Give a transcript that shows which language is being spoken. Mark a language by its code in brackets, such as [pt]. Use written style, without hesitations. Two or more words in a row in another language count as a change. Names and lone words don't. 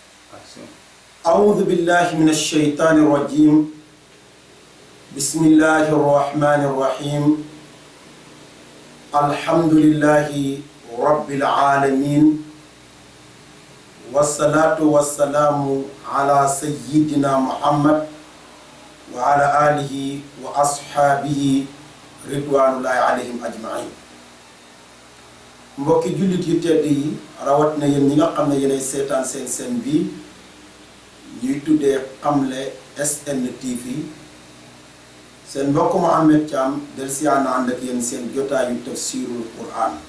[ar] أعوذ بالله من الشيطان الرجيم بسم الله الرحمن الرحيم الحمد لله رب العالمين والصلاة والسلام على سيدنا محمد وعلى آله وأصحابه رضوان الله عليهم أجمعين [wo] mbokki jullit yu tedd yi rawat na yéen ñi nga xam ne yéenay seetaan seen bi ñuy tuddee Xamle SN TV seen mbokk Mouhamed Thiam del si ànd ak yéen seen jotaayu [ar] تفسير القرآن